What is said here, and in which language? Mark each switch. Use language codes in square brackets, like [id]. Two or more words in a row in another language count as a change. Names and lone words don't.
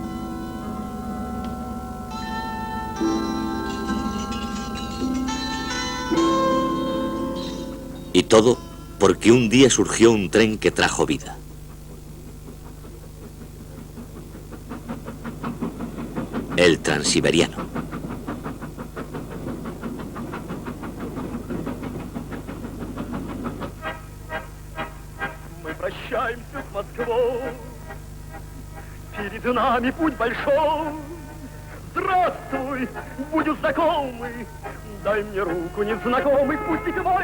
[es] Y todo porque un día surgió un tren que trajo vida. El Transiberiano. [ru] Прощаемся с Москвой, перед нами путь большой. Здравствуй, будем знакомы, дай мне руку, незнакомый путник мой.